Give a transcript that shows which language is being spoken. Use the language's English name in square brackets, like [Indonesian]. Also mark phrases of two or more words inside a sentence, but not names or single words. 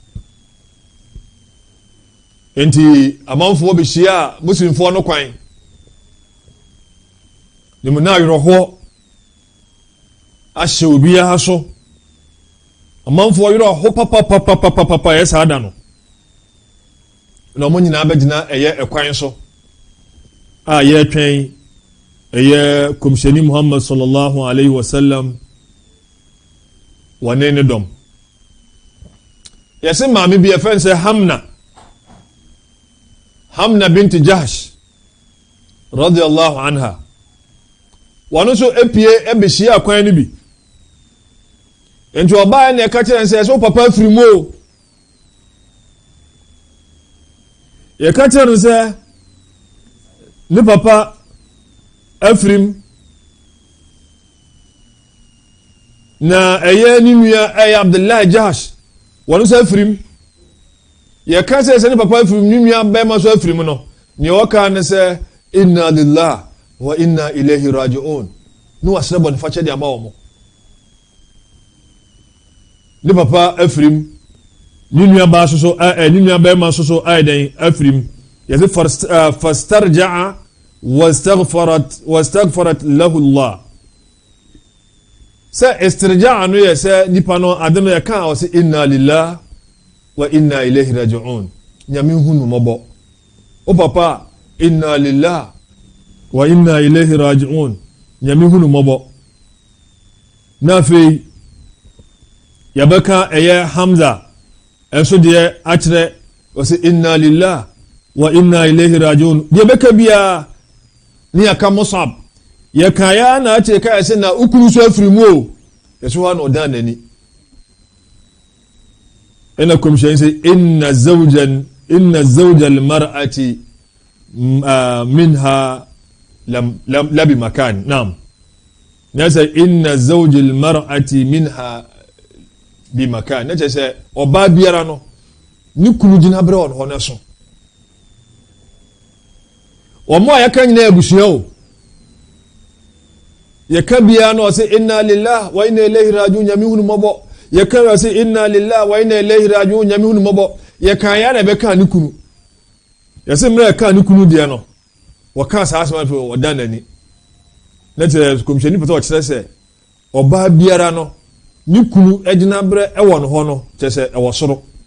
[Akan] enti amanfoɔ bɛhyia muslimfoɔ no kwan ne mu na awerɛhoɔ ahyɛ obiara so amanfoɔ werɛho papapapapapa yɛ saa da no na ɔmo nyinaa bɛgyina ɛyɛ ɛkwan so a yɛretwɛn ɛyɛ komhyɛni Muhammad [Arabic] صلى الله عليه وسلم [Akan] wɔne ne dɔm yɛsɛ maame bi yɛfɛn sɛ Hamna binti Jahsh [Arabic] رضي الله عنها [Akan] wɔno nso epie ɛbɛhyia akwan no bi nti ɔbaa na ɛka kyerɛ sɛ papa afiri mu o yɛka kyerɛ no sɛ ne papa afirim na ɛyɛ ne nua ɛyɛ Abdullah Jahsh wɔno nso afirim yɛka sɛ ne papa afirim ne nua bɛrima so afirim no nea wɔka ne sɛ [Arabic] إنا لله وإنا إليه راجعون [Akan] ne wasrɛ bɔ ne fakyɛ de ama wɔ mo ne papa afirim ne nua baa so ne nua bɛrima so ayɛ dɛn afirim yɛsɛ [Arabic] فاسترجع واستغفرت له [Akan] Allah sɛ istirja'a no yɛ sɛ nipa no adem yɛ ka wɔ sɛ [Arabic] إنا لله وإنا إليه راجعون [Akan] nyame hunu mɔbɔ o papa [Arabic] إنا لله وإنا إليه راجعون [Akan] nyame hunu mɔbɔ na afei yɛbɛka ɛyɛ Hamza ɛnso deɛ akyerɛ wɔsɛ [Arabic] إنا لله وإنا إليه راجعون [Akan] deɛ bɛka biara ne yɛka Musab yɛka ya na akyerɛ ka ɛsɛ na ukuru so afiri mu o yɛso hɔ na ɔdan n'ani ɛna komhyɛn sɛ [Arabic] إن زوج المرأة منها لبمكان [Akan] naam nasa [Arabic] إن زوج المرأة منها بمكان [Akan] na kyerɛ sɛ ɔbaa biara no ne kunu gyina berɛ wɔ hɔ no so wɔn a yɛka nyinaa abusua o yɛka biara no ɔsɛ [Arabic] إنا لله وإنا إليه راجعون [Akan] nyame hunu mɔbɔ yɛka ɔsɛ [Arabic] إنا لله وإنا إليه راجعون [Akan] nyame hunu mɔbɔ yɛka ya na bɛka ne kunu yɛsɛ mmerɛ yɛka ne kunu deɛ no wɔka saa asɛm afei wɔda n'ani na kyerɛ komhyɛni pɛtɛ ɔkyerɛ sɛ ɔbaa biara no ne kunu agyina berɛ ɛwɔ no hɔ no kyerɛ sɛ ɛwɔ soro